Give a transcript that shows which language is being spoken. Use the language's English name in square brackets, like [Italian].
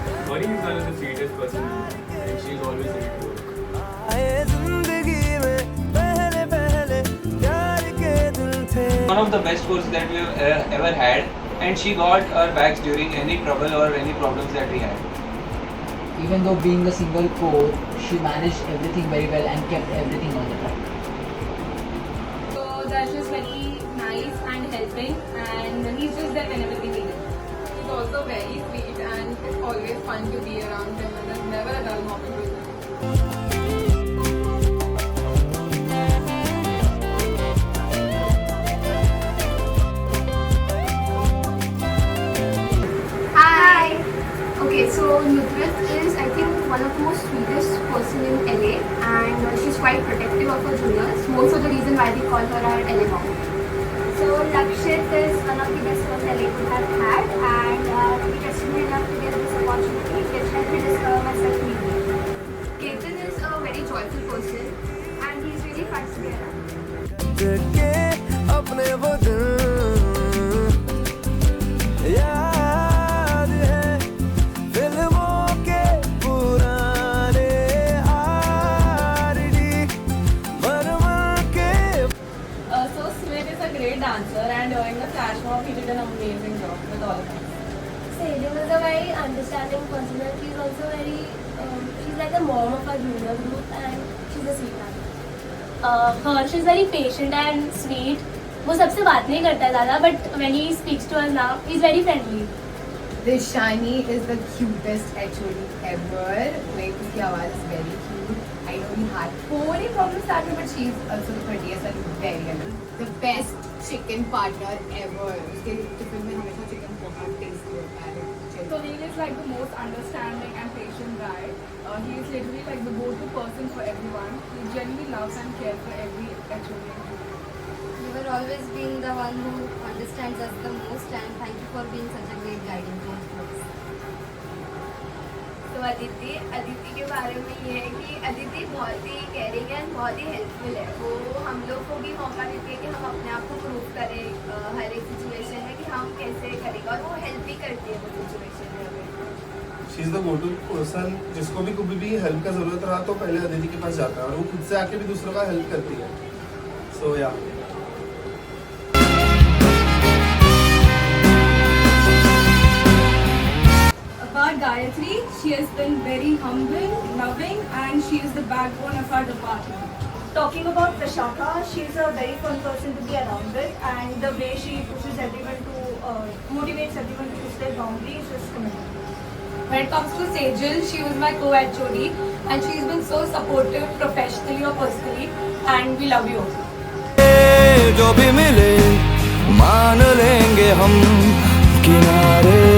[English] Mari is one of the sweetest person and she is always ready to work. [Hindi] आए जिंदगी में पहले पहले प्यार के दिन थे [English] One of the best coaches that we have ever had, and she got our backs during any trouble or any problems that we had. Even though being a single core, she managed everything very well and kept everything on the track. So that is very nice and helping, and he's just there whenever we need him. He's also very sweet, and it's always fun to be around him, and there's never a dull moment with him. Hi! Okay, so Nutrit is I think one of the most sweetest person in LA and she's quite protective of her juniors. Most of the reason why we call her our LA mom. So Lakshit is one of the best ones LA could have had and we trusted me enough to get this opportunity which helped me discover myself deeply. Ketan is a very joyful person and he's really fun to be around. [Hindi] के अपने वो दिन याद है फिल्मों के पुराने RD मरमर के [English] So Smith is a great dancer, and during the flash mob, he did an amazing job with all of us. Sejal is a very understanding person and she's also very, she's like the mom of our junior group and she's a sweetheart. Harsh is very patient and sweet. [Hindi] वो सबसे बात नहीं करता है ज़्यादा, [English] but when he speaks to us now, he's very friendly. This Shani is the cutest HOD ever. Like, [Hindi] उसकी आवाज़ [English] is very cute. I know we had थोड़ी problems started, but she's also the prettiest and very good. The best chicken partner ever. [Hindi] उसके tiffin में हमेशा chicken बहुत tasty होता है. [English] So he is like the most understanding and patient guy. He is literally like the go-to person for everyone. He genuinely loves and cares for every HOD. You have always been the one who understands us the most and thank you for being such a great guiding force for us. [Hindi] तो अदिति के बारे में ये है कि अदिति बहुत ही caring and बहुत ही helpful है. वो हम लोग को भी मौका देती है कि हम अपने आप को प्रूव करें हर एक सिचुएशन में कि हम कैसे करेंगे और वो हेल्प भी करती है वो सिचुएशन में हमें. [English] She is the go to person. [Hindi] जिसको भी कभी भी हेल्प का जरूरत रहा तो पहले अदिति के पास जाता है और वो खुद से आके भी दूसरों का हेल्प करती है. सो या [English] About Gayatri, she has been very humble, loving, and she is the backbone of our department. Talking about Prashaka, she's a very fun person to be around with and the way she pushes everyone to motivates everyone to push their boundaries is commendable. When it comes to Sejal, she was my co-HOD and she's been so supportive professionally or personally, and we love you also. [Hindi] जो भी मिले मान लेंगे हम किनारे